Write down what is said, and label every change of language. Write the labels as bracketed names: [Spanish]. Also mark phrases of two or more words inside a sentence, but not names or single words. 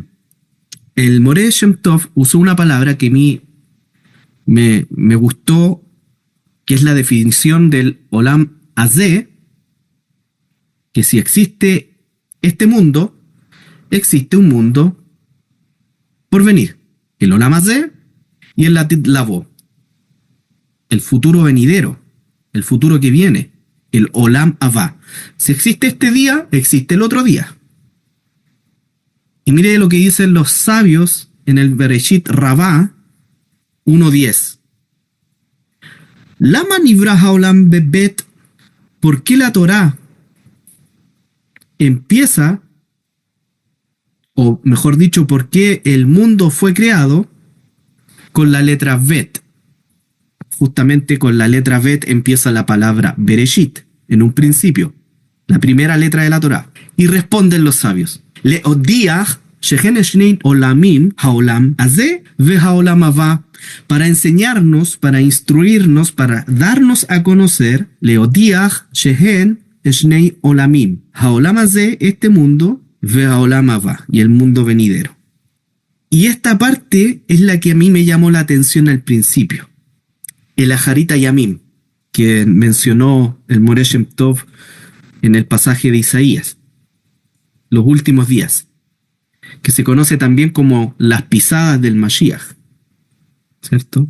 [Spanish] El Moreh Shem Tov usó una palabra que a mí me gustó, que es la definición del [Hebrew] עולם הזה, [Spanish] que si existe este mundo, existe un mundo por venir. El [Hebrew] עולם הזה [Spanish] y el [Hebrew] לעתיד לבוא. [Spanish] El futuro venidero, el futuro que viene, el [Hebrew] עולם הבא. [Spanish] Si existe este día, existe el otro día. Y mire lo que dicen los sabios en el Bereshit Rabá 1.10. [Hebrew] למה נברא העולם בבית, [Spanish] ¿por qué la Torá empieza, o mejor dicho, por qué el mundo fue creado con la letra Bet? Justamente con la letra Bet empieza la palabra Bereshit, en un principio, la primera letra de la Torá. Y responden los sabios: [Hebrew] להודיעך שהן שני עולמות העולם הזה והעולם הבא, [Spanish] para enseñarnos, para instruirnos, para darnos a conocer, [Hebrew] להודיעך שהן שני עולמות העולם הזה, [Spanish] este mundo, [Hebrew] והעולם הבא, [Spanish] y el mundo venidero. Y esta parte es la que a mí me llamó la atención al principio. El [Hebrew] אחרית ימים, [Spanish] que mencionó el Moreh Shem Tov en el pasaje de Isaías, los últimos días, que se conoce también como las pisadas del Mashiach, ¿cierto?